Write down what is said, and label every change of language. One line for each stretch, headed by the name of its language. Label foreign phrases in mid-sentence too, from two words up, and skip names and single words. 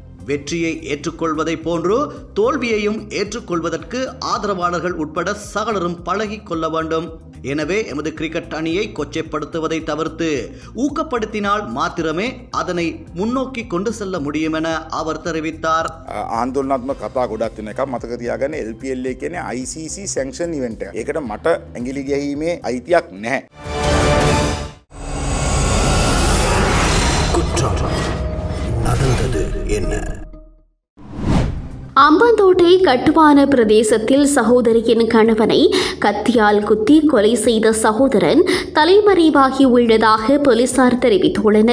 Tamil: வெற்றியை ஏற்றுக்கொள்வதை போன்று தோல்வியையும் ஏற்றுக்கொள்வதற்கு ஆதரவாளர்கள் உட்பட சகலரும் பழகிக் கொள்ள வேண்டும். எனவே எமது கிரிக்கெட் அணியை கொச்சைப்படுத்துவதை தவிர்த்து ஊக்கப்படுத்தினால் மாத்திரமே அதனை முன்னோக்கி கொண்டு செல்ல முடியும் என அவர் தெரிவித்தார்.
Sinhala: ආන්දෝලනාත්මක කතා ගොඩක් තියෙන එකක් මතක තියාගන්න. LPL එක කියන්නේ
English: ICC sanction event
Sinhala: එකක්. ඒකට මට ඇඟිලි ගැහිීමේ අයිතියක් නැහැ.
Tamil: குற்றம் நடந்தது என்ன? அம்பந்தோட்டை கட்டுமான பிரதேசத்தில் சகோதரியின் கணவனை கத்தியால் குத்தி கொலை செய்த சகோதரன் தலைமறைவாகி உள்ளதாக போலீசார் தெரிவித்துள்ளனர்.